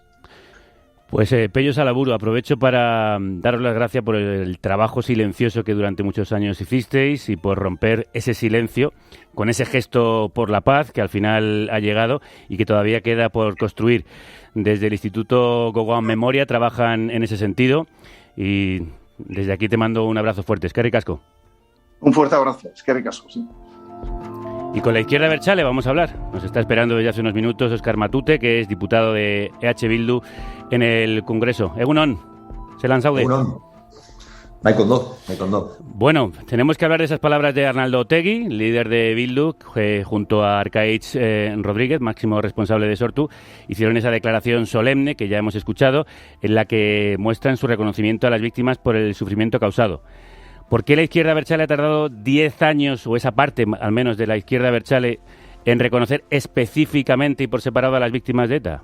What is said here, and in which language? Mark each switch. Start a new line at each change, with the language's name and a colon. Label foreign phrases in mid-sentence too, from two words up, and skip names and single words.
Spanish: Pues Pello Salaburu, aprovecho para daros las gracias por el trabajo silencioso que durante muchos años hicisteis y por romper ese silencio con ese gesto por la paz que al final ha llegado y que todavía queda por construir. Desde el Instituto Gogoan Memoria trabajan en ese sentido y desde aquí te mando un abrazo fuerte.
Basque: Eskerrik asko.
Spanish: Un fuerte abrazo.
Basque: Eskerrik asko,
Spanish: sí. Y con la izquierda abertzale vamos a hablar. Nos está esperando desde hace unos minutos Óscar Matute, que es diputado de EH Bildu en el Congreso.
Basque: Egunon, zelan zaude. Egunon. Naikondo.
Spanish: Bueno, tenemos que hablar de esas palabras de Arnaldo Otegi, líder de Bildu, que junto a Arkaitz Rodríguez, máximo responsable de Sortu, hicieron esa declaración solemne que ya hemos escuchado, en la que muestran su reconocimiento a las víctimas por el sufrimiento causado. ¿Por qué la izquierda abertzale ha tardado 10 años, o esa parte al menos de la izquierda abertzale, en reconocer específicamente y por separado a las víctimas de ETA?